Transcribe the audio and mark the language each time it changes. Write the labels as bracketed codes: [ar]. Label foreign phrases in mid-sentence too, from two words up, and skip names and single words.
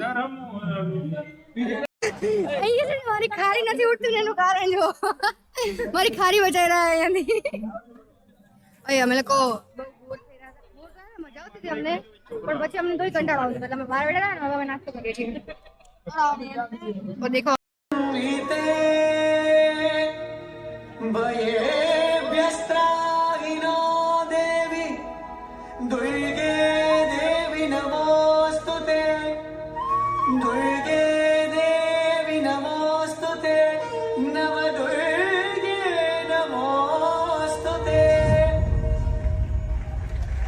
[gu] અહીંયા છે મારી ખારી નથી ઉઠતી એનું કારણ જો મારી ખારી બચાઈ રહ્યા અહીંયાથી. અહીં અમે લોકો મજા આવતી હતી અમને પણ પછી અમને તોય કંટાળો આવતો એટલે અમે બહાર બેઠા ને હવે અમે નાસ્તો કરીએ છીએ. [hi] દેખો [sa] व्यस्त्राहिनो देवी दुर्गे देवी नमोस्तुते दुर्गे देवी नमोस्तुते नव दुर्गे नमोस्तुते